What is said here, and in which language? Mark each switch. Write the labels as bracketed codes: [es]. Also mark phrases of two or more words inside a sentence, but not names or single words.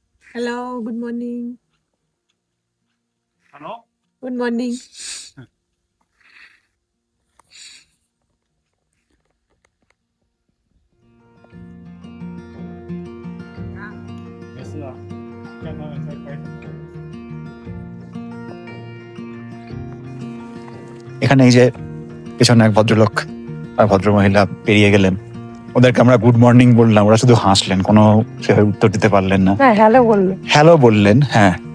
[en] হ্যালো, good morning. Hello? good morning. [zh] 没事啊，刚刚才开。 [bn] এখানে এই যে পেছনে এক ভদ্রলোক আর ভদ্রমহিলা পেরিয়ে গেলেন, ওদেরকে আমরা [en] good morning [bn] বললাম, ওরা শুধু হাসলেন, কোনো সেভাবে উত্তর দিতে পারলেন না। হ্যাঁ, হ্যালো বললো। হ্যালো বললেন, হ্যাঁ।